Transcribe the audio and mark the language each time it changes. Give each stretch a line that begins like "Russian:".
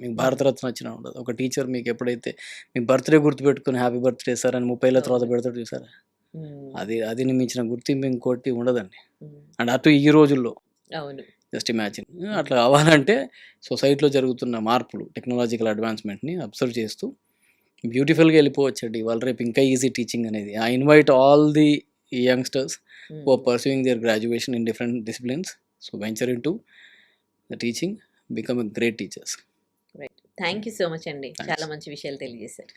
Telugu: మీకు భారతరత్న వచ్చినా ఉండదు. ఒక టీచర్ మీకు ఎప్పుడైతే మీ బర్త్డే గుర్తుపెట్టుకుని హ్యాపీ బర్త్డే సార్ అని 30 ఏళ్ళ తర్వాత పెడతాడు చూసారా, అది మించిన గుర్తింపు ఇంకోటి ఉండదండి. అండ్ అటు ఈ రోజుల్లో జస్ట్ ఇమాజిన్. అట్లా కావాలంటే సొసైటీలో జరుగుతున్న మార్పులు, టెక్నాలజికల్ అడ్వాన్స్మెంట్ని అబ్జర్వ్ చేస్తూ బ్యూటిఫుల్గా వెళ్ళిపోవచ్చండి. ఇవాళ రేపు ఇంకా ఈజీ టీచింగ్ అనేది.
English: I invite all the youngsters who are pursuing their graduation in different disciplines. So venture into the teaching, become a great teachers.
Telugu: Right.
English: thank you so much
Telugu: అండి, చాలా మంచి విషయాలు తెలియజేశారు.